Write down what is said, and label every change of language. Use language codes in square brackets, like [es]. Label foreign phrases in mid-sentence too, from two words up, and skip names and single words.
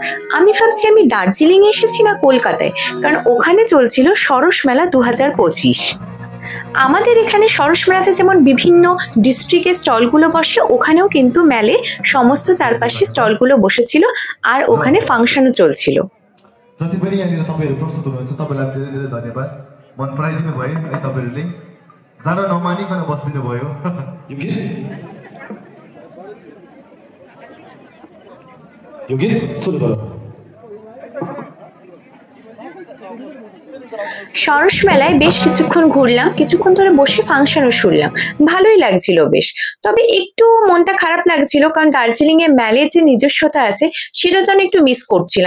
[bn] আমি ভাবছি আমি দার্জিলিং এসেছি না কলকাতায়, কারণ ওখানে চলছিল সরস মেলা 2025। আমাদের এখানে সরস মেলাতে যেমন বিভিন্ন ডিস্ট্রিক্টের স্টলগুলো বসে, ওখানেও কিন্তু মেলে সমস্ত চারপাশে স্টলগুলো বসেছিল, আর ওখানে ফাংশনও চলছিল। [ne] जति पनि यहाँनिर तपाईँहरू प्रस्तुत हुनुहुन्छ तपाईँलाई धेरै धेरै धन्यवाद। मन पराइदिनु भयो है तपाईँहरूले, जान नमानिकन बसिदिनु भयो। यो गीत सुरु गरौँ। [bn] সরস মেলায় বেশ কিছুক্ষণ ঘুরলাম, কিছুক্ষণ ধরে বসে ফাংশনও শুনলাম, ভালোই লাগছিল বেশ। তবে একটু মনটা খারাপ লাগছিল, কারণ দার্জিলিং এ ম্যালের যে নিজস্বতা আছে সেটা যেন একটু মিস করছিলাম।